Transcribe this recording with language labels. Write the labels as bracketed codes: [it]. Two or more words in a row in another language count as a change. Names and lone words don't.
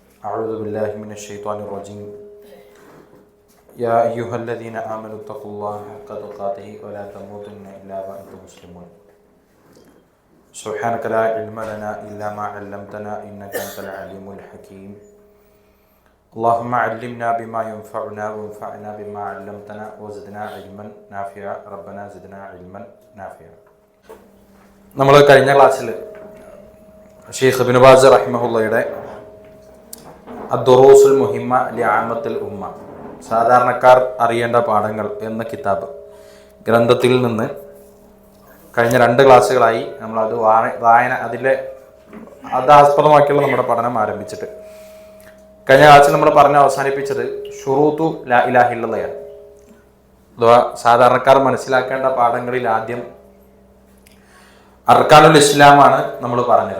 [ar] أعوذ بالله من الشيطان الرجيم يا أيها الذين آمنوا اتقوا الله حق تقاته ولا تموتن إلا وأنتم مسلمون سبحانك لا علم لنا إلا ما علمتنا إنك أنت العليم الحكيم اللهم علمنا بما ينفعنا وانفعنا بما علمتنا وزدنا علما نافعا ربنا زدنا علما نافعا. [ml] നമ്മൾ കഴിഞ്ഞ ക്ലാസ്സിൽ ഷെയ്ഖ് ഇബ്നു ബാസ് റഹിമഹുള്ളയുടെ അദ്ദുറൂസുൽ മുഹിമ്മ ലിഅമ്മത്തുൽ ഉമ്മ, സാധാരണക്കാർ അറിയേണ്ട പാഠങ്ങൾ എന്ന കിതാബ് ഗ്രന്ഥത്തിൽ നിന്ന് കഴിഞ്ഞ 2 ക്ലാസ്സുകളായി നമ്മളത് വായന അത് ആസ്പദമാക്കിയുള്ള നമ്മുടെ പഠനം ആരംഭിച്ചിട്ട് കഴിഞ്ഞ ക്ലാസ്സിൽ നമ്മൾ പറഞ്ഞ് അവസാനിപ്പിച്ചത് [ar] شروط لا إله إلا الله, [ml] അഥവാ സാധാരണക്കാർ മനസ്സിലാക്കേണ്ട പാഠങ്ങളിൽ ആദ്യം [ar] أركان الإسلام [ml] നമ്മൾ പറഞ്ഞത്.